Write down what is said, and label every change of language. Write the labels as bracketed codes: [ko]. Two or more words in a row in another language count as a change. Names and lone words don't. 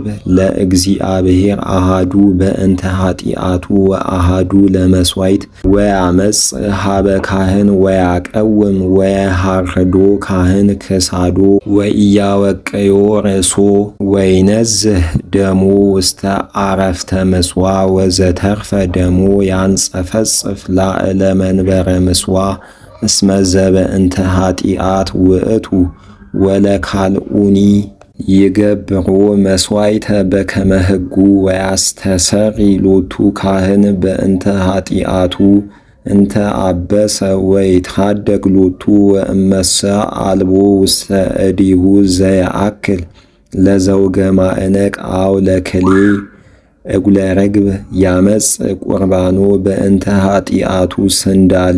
[gez] ለእግዚአብሔር አሃዱ በእንተ ኃጢአቱ ወአሃዱ ለመስዋዕት ወያመጽ ሀበ ካህን ወያቀውም ወየሃርዶ ካህን ክሳዶ ወኢያወቅዮ ርእሶ ወይነዝህ ደሞ ውስተ አረፍተ ምጽዋ ወዘተርፈ ደሞ ያንጸፈጽፍ ላዕለ መንበረ ምጽዋ እስመ ዘበእንተ ኃጢአት ውእቱ ወለካልኡኒ ይገብሮ መስዋዕተ በከመ ሕጉ ወያስተሰሪ ሎቱ ካህን በእንተ ኃጢአቱ እንተ አበሰ ወይትሐደግ ሎቱ ወእመሰ አልቦ ውስተ እዴሁ ዘየአክል ለዘውገ ማዕነቅ አው ለክሌ እጉለ ርግብ ያመጽ ቁርባኖ በእንተ ኃጢአቱ ስንዳሌ